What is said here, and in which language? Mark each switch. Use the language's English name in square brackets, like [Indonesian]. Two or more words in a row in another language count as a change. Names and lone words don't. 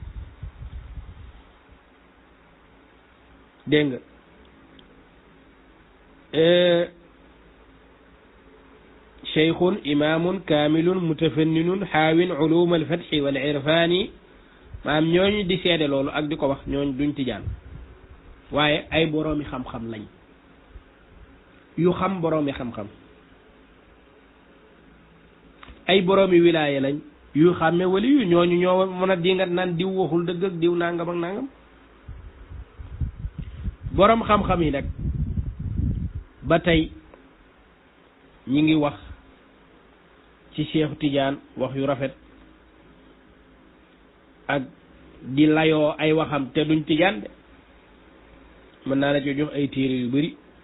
[Arabic] دينغ شيخ إمام كامل متفنن حاو علوم الفتح والعرفان [Wolof] ما am ñooñu di seede loolu ak di ko wax ñooñu duñ tijaan waaye ay boroomi xam-xam lañ yu xam boroomi xam-xam ay boroomi wilaaya lañ yu xàmme wali yu ñooñu ñoo mën a dingat naan diw waxul dëgg ak diw nangam ak nangam boroom xam-xam yi nag ba tey ñi ngi wax ci Cheikh Tidiane wax yu rafet ak di layoo ay waxam te duñ Tidiane de mën naa la ci jox ay téere yu bari